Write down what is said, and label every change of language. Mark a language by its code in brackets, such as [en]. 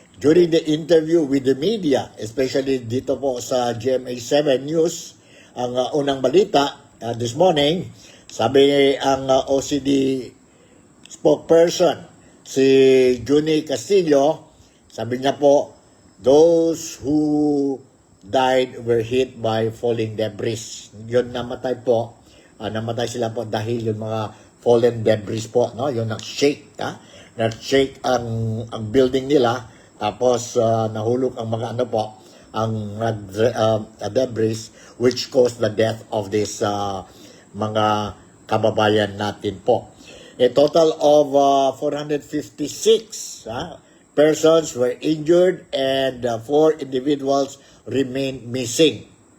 [en] During the interview with the media, especially [tl] dito po sa GMA7 News, ang unang balita [en] this morning, [tl] sabi ang OCD spokesperson, [en] si Juni Castillo, [tl] sabi niya po, [en] those who died were hit by falling debris. [tl] Yun namatay po, namatay sila po dahil yung mga fallen debris po, yung nag-shake, nag-shake ang building nila. Tapos nahulog ang mga ang debris [en] which caused the death of this [tl] mga kababayan natin po. [en] A total of 456 persons were injured and 4 individuals remain missing.